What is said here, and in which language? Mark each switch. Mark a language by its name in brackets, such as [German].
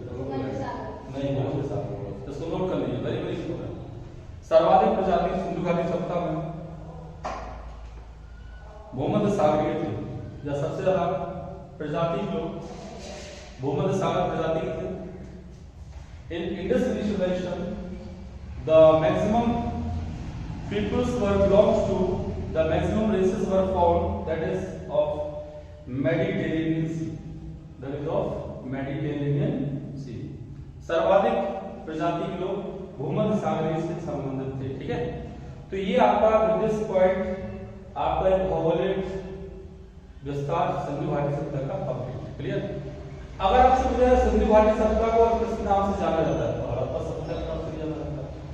[Hindi] नहीं, भूमध्य सागरीय। तो सुनो कर लीजिए, [English] Very very important. [Hindi] सर्वाधिक प्रजाति सिंधु घाटी सभ्यता में भूमध्य सागरीय थी, या सबसे ज्यादा प्रजाति जो भूमध्य सागर प्रजाति की थी। [English] In Indus Valley civilization, the maximum peoples were belongs to the maximum races were found, that is of Mediterranean Sea, that is of Mediterranean Sea। [Hindi] सर्वाधिक प्रजाति के लोग भूमध्य सागरीय से संबंधित थे। ठीक है, तो ये आपका निर्दिष्ट पॉइंट आपका एक भौगोलिक विस्तार सिंधु घाटी सभ्यता का कंप्लीट। क्लियर? अगर आपसे पूछा है सिंधु घाटी सभ्यता को किस नाम से जाना जाता है, तो हड़प्पा सभ्यता के नाम से जाना जाता है।